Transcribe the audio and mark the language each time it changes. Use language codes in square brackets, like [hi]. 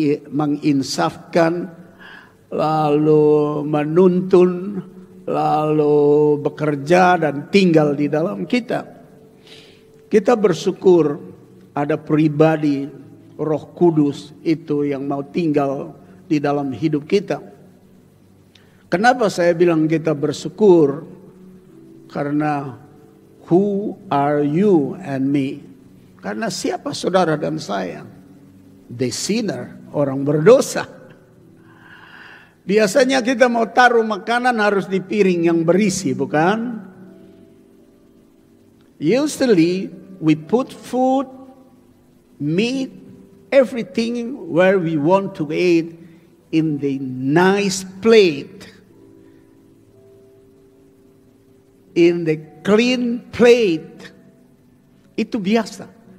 [id] menginsafkan, lalu menuntun, lalu bekerja dan tinggal di dalam kita. Kita bersyukur ada pribadi Roh Kudus itu yang mau tinggal di dalam hidup kita. Kenapa saya bilang kita bersyukur? Karena [en] who are you and me? [id] Karena siapa saudara dan saya? [en] The sinner, [id] orang berdosa. Biasanya kita mau taruh makanan harus di piring yang berisi, bukan? [en] Usually we put food, meat, everything where we want to eat in the nice plate. In the clean plate. [id] Itu biasa.